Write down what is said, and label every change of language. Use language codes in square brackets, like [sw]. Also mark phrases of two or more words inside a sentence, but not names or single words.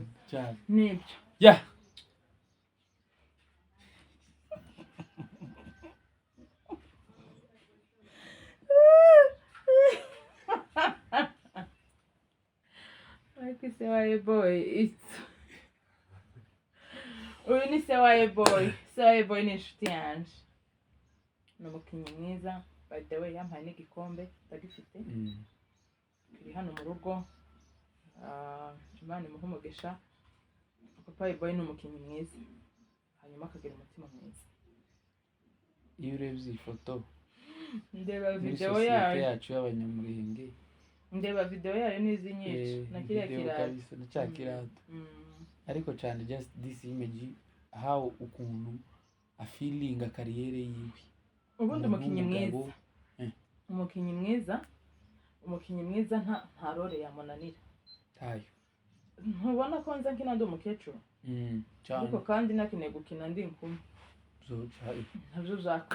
[rw] Nibyo like Sewaye boy, uyu ni Sewaye boy. Sewaye boy ni inshuti yanje, ni umukinnyi mwiza. [en] By the way, [rw] yampaye n'igikombe ndagifite, kiri hano mu rugo. Imana imuhe umugisha. Papa boy ni umukinnyi mwiza, hanyuma akagira umutima mwiza. Iyo urebye iyi foto, ndeba video yacu y'Abanyamurenge, ndeba video yayo n'izi nyinshi na kiriya kirata na cya kirata. Ariko cyane [en] just this image, [rw] how ukuntu afeelinga kariyere yiwe. Ubundi umukinnyi mwiza, umukinnyi mwiza, umukinnyi mwiza nta role yamunanira. Tayo ntubona ko nza nkina ndi umukecuru, ariko kandi nakeneye gukina ndi inkumi, nabyo byakunda